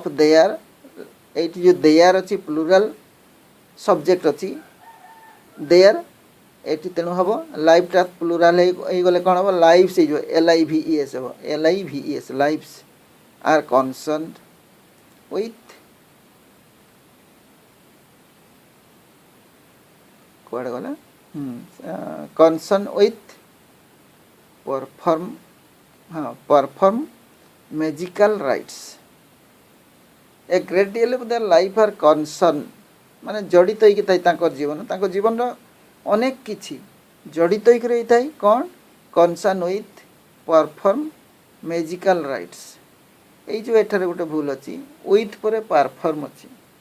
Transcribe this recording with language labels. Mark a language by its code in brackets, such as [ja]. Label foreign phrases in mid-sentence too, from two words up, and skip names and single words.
[or] ଦେୟାର, ଏଇଠି ଯେଉଁ ଦେୟାର ଅଛି [en] plural subject [or] ଅଛି ଦେୟାର, ଏଠି ତେଣୁ ହେବ ଲାଇଫ୍ଟା ପ୍ଲୁରାଲ୍ ହେଇଗଲେ କ'ଣ ହେବ, ଲାଇଭ୍ସ ହେଇଯିବ, LIVES ହେବ, [en] LIVES, lives are concerned with, [or] କୁଆଡ଼େ ଗଲା, [en] concern with perform magical rites। a great deal of their life are concern [or] ମାନେ ଜଡ଼ିତ ହେଇକି ଥାଏ ତାଙ୍କର ଜୀବନ, ତାଙ୍କ ଜୀବନର ଅନେକ କିଛି ଜଡ଼ିତ ହେଇକି ରହିଥାଏ। [en] କ'ଣ, concern with perform magical rites. [or] ଏଇ ଯେଉଁ ଏଠାରେ ଗୋଟେ ଭୁଲ ଅଛି, ୱିଥ୍ ପରେ ପାରଫର୍ମ ଅଛି।